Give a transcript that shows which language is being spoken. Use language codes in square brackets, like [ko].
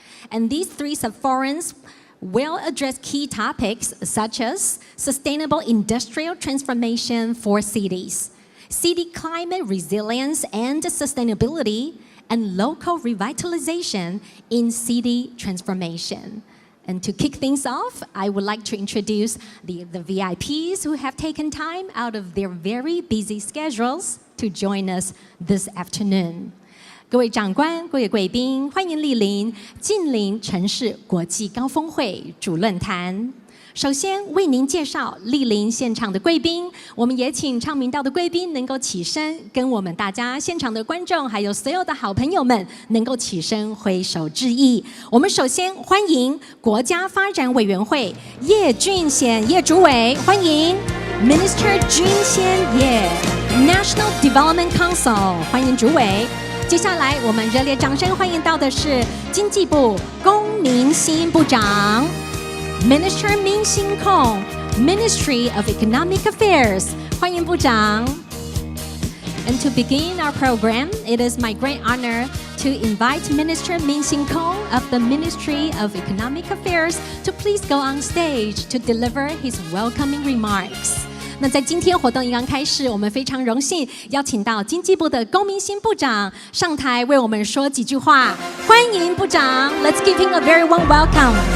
[en] And these 3 sub-forums will address key topics such as sustainable industrial transformation for cities, city climate resilience and sustainability, and local revitalization in city transformation. And to kick things off, I would like to introduce the VIPs who have taken time out of their very busy schedules to join us this afternoon. [zh] 各位长官、各位贵宾，欢迎莅临近邻城市国际高峰会主论坛。首先为您介绍莅临现场的贵宾，我们也请唱名道的贵宾能够起身，跟我们大家现场的观众还有所有的好朋友们能够起身挥手致意。我们首先欢迎国家发展委员会叶俊显叶主委，欢迎 Minister 君先叶 [en] National Development Council， [zh] 欢迎主委。接下来我们热烈掌声欢迎到的是经济部龚明鑫部长。 [en] Minister Min Xin-kong, Ministry of Economic Affairs. [zh] 欢迎部长。 [en] And to begin our program, it is my great honor to invite Minister Min Xin-kong of the Ministry of Economic Affairs to please go on stage to deliver his welcoming remarks. [zh] 那在今天活动刚开始，我们非常荣幸邀请到经济部的龚明鑫部长上台为我们说几句话。欢迎部长 [en] ，Let's give him a very warm welcome.